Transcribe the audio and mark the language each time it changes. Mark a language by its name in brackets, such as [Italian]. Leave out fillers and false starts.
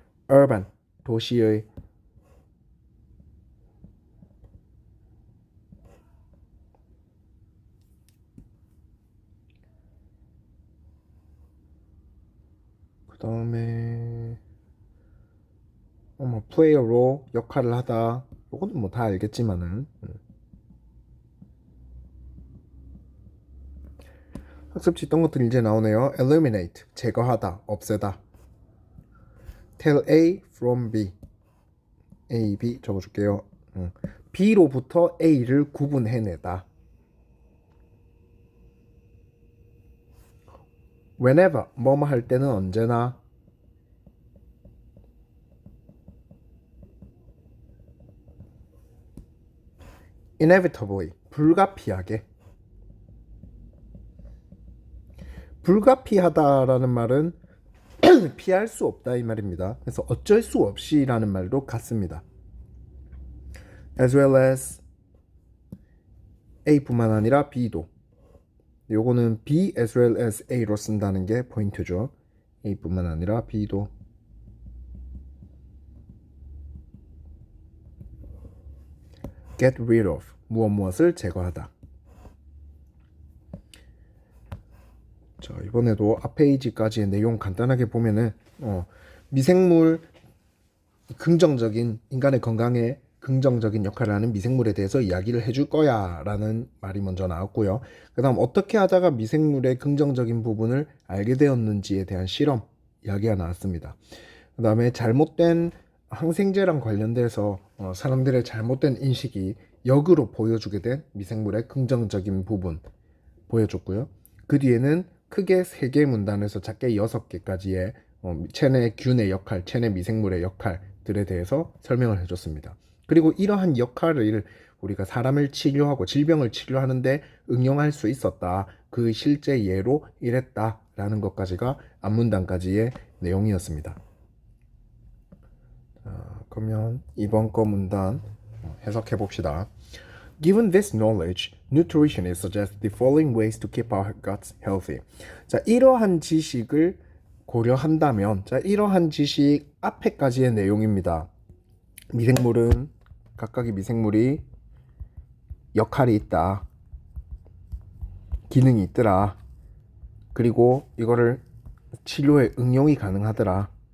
[Korean] urban 도시의 그 다음에 뭐 [English] play a role [Korean] 역할을 하다 요거는 뭐 다 알겠지만은 학습지 있던 것들이 이제 나오네요. eliminate 제거하다, 없애다. [English] tell A from B A, B [Korean] 적어줄게요. B로부터 A를 구분해내다. whenever 뭐뭐 할 때는 언제나. inevitably 불가피하게. 불가피하다라는 말은 피할 수 없다 이 말입니다. 그래서 어쩔 수 없이라는 말도 같습니다. [English] as well as [Korean] A뿐만 아니라 B도. 요거는 [English] B as well as A로 [Korean] 쓴다는 게 포인트죠. A뿐만 아니라 B도. [English] get rid of [Korean] 무엇을 제거하다. 자, 이번에도 앞 페이지까지의 내용 간단하게 보면은 미생물 긍정적인 인간의 건강에 긍정적인 역할을 하는 미생물에 대해서 이야기를 해줄 거야 라는 말이 먼저 나왔고요. 그 다음 어떻게 하다가 미생물의 긍정적인 부분을 알게 되었는지에 대한 실험 이야기가 나왔습니다. 그 다음에 잘못된 항생제랑 관련돼서 사람들의 잘못된 인식이 역으로 보여주게 된 미생물의 긍정적인 부분 보여줬고요. 그 뒤에는 크게 3개 문단에서 작게 6개까지의 체내 균의 역할, 체내 미생물의 역할들에 대해서 설명을 해줬습니다. 그리고 이러한 역할을 우리가 사람을 치료하고 질병을 치료하는데 응용할 수 있었다. 그 실제 예로 이랬다라는 것까지가 앞문단까지의 내용이었습니다. 그러면 이번 거 문단 해석해 봅시다. [English] Given this knowledge, nutritionists suggest the following ways to keep our guts healthy. [Korean] 자, 이러한 지식을 고려한다면, 자, 이러한 지식 앞에까지의 내용입니다. 미생물은 각각의 미생물이 역할이 있다. 기능이 있더라. 그리고 이거를 치료에 응용이 가능하더라.